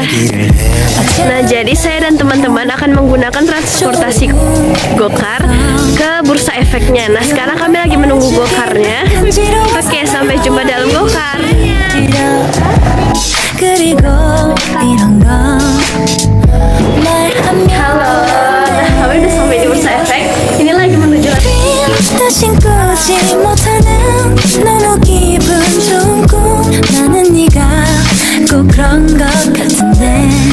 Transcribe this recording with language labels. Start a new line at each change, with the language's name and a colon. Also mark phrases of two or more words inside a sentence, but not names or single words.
Indonesian: Nah, jadi saya dan teman-teman akan menggunakan transportasi gokar ke Bursa Efeknya. Nah, sekarang kami lagi menunggu gokarnya. Oke, sampai jumpa dalam gokar. Halo, kami udah sampai di Bursa Efek. Ini lagi menuju
Korean: 다신 꾸지 못하는 너무 기분 좋은 꿈 나는 네가 꼭 그런 것 같은데